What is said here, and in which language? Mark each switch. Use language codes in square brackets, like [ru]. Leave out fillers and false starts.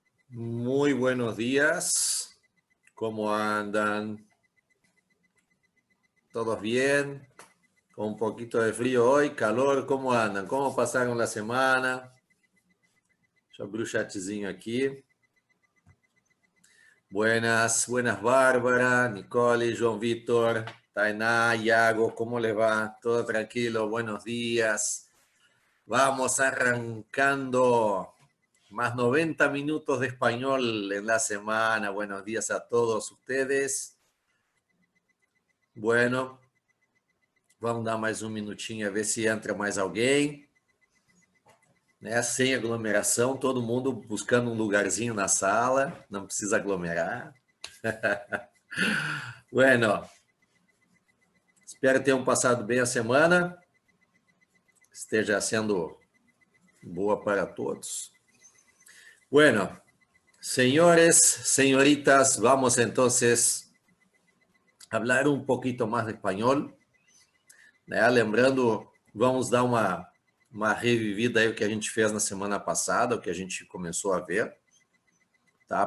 [es] Muy buenos días, ¿cómo andan? ¿Todos bien? Con un poquito de frío hoy, calor, ¿cómo andan? ¿Cómo pasaron la semana? [pt] Deixa eu abrir o chatzinho aqui. [es] Buenas, Bárbara, Nicole, João Vitor, Tainá, Iago, ¿cómo les va? ¿Todo tranquilo? Buenos días. Vamos arrancando más 90 minutos de español en la semana. Buenos días a todos ustedes. [pt] Bueno, vamos dar mais um minutinho a ver se entra mais alguém. Né? Sem aglomeração, todo mundo buscando um lugarzinho na sala, não precisa aglomerar. Bueno, espero que tenham passado bem a semana, esteja sendo boa para todos. [es] Bueno, señores, señoritas, vamos entonces a hablar un poquito más de español. [pt] Né? Lembrando, vamos dar uma revivida aí o que a gente fez na semana passada, o que a gente começou a ver. Tá?